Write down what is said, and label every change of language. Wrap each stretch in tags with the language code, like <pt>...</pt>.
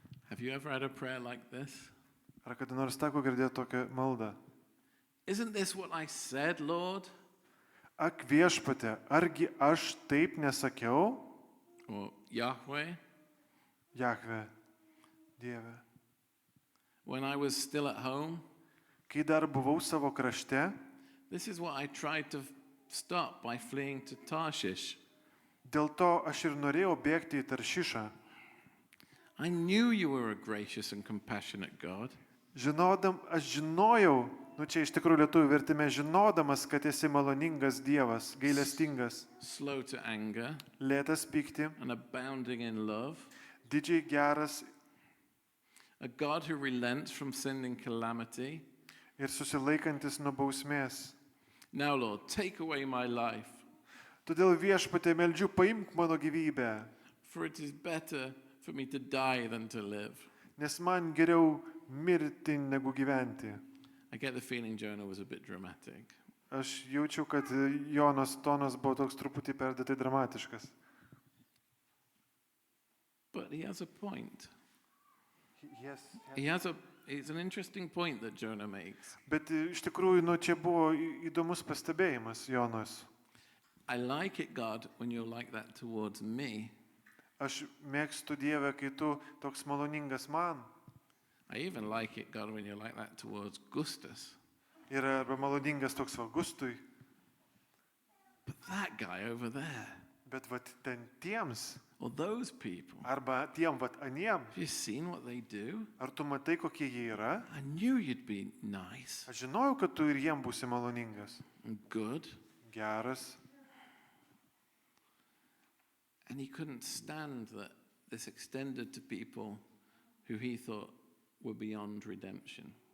<en>Have you ever had a prayer like this?</en> <lt>Ar kada nors teko girdėti tokią maldą?</lt> <en>Isn't this what I said, Lord?</en> <lt>Ak viešpate, argi aš taip nesakiau?</lt> <en>Or Yahweh?</en> <lt>Jahve, Dieve.</lt> <en>When I was still at home?</en> <lt>Kai dar buvau savo krašte,</lt> <en>This is what I tried to stop by fleeing to Tarshish.</en> <lt>dėl to aš ir norėjau bėgti į Taršišą.</lt> <en>I knew you were a gracious and compassionate God,</en> <lt>Aš žinojau, čia iš tikrųjų lietuvių vertime, žinodamas, kad esi maloningas Dievas, gailestingas,</lt> <en>slow to anger,</en> <lt>lėtas pykti,</lt> <en>and abounding in love,</en> <lt>didžiai geras,</lt> <en>a God who relents from sin and calamity.</en> <lt>ir susilaikantis nuo bausmės.</lt> <en>Now, Lord, take away my life,</en> <lt>Todėl Viešpatie meldžiu, paimk mano gyvybę,</lt> <en>for it is better for me to die than to live.</en> <lt>nes man geriau mirti negu gyventi.</lt> <en>I get the feeling Jonah was a bit dramatic.</en> <lt>Aš jaučiu, kad Jonos tonas buvo toks truputį perdėtai dramatiškas.</lt> <en>But he has a point. Yes. It's an interesting point that Jonah makes.</en> <lt>Bet iš tikrųjų, čia buvo įdomus pastebėjimas Jonos.</lt> <en>I like it, God, when you're like that towards me.</en> <lt>Aš mėgstu Dievę, kai tu toks maloningas man.</lt> <en>I even like it, God, when you're like that towards Gustus.</en> <lt>Ir arba maloningas toks Augustui.</lt> <en>But that guy over there,</en> <lt>Bet vat ten tiems,</lt> <en>or those people,</en> <lt>arba tiem vat aniem,</lt> <en>have you seen what they do?</en> <lt>ar tu matai, kokie jie yra?</lt> <en>I knew you'd be nice</en> <lt>Aš žinojau, kad tu ir jiem būsi maloningas,</lt> <en>and good.</en> <lt>geras.</lt> <en>And he couldn't stand that this extended to people who he thought were beyond redemption.</en>